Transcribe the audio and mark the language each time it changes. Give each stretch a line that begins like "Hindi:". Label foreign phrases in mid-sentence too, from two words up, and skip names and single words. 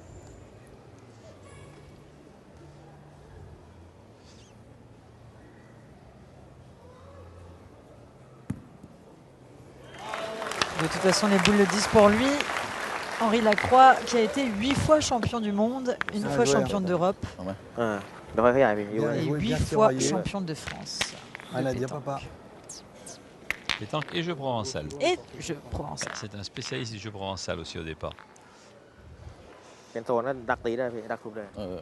French: De toute façon, les boules le disent pour lui. Henri Lacroix, qui a été 8 fois champion du monde, une fois joué, champion d'Europe
Thai: เดี๋ยวค่อยขยายไปอยู่
French: Bien. et joué, 8 bien fois tiraillé. champion de France. Rien de à dire, pétanque. papa. Pétanque et jeu provençal. Et jeu provençal. C'est un spécialiste du jeu provençal aussi au départ.
Thai: เป็นโซนนั้นดักตีได้พี่ดักทุบได้ เออ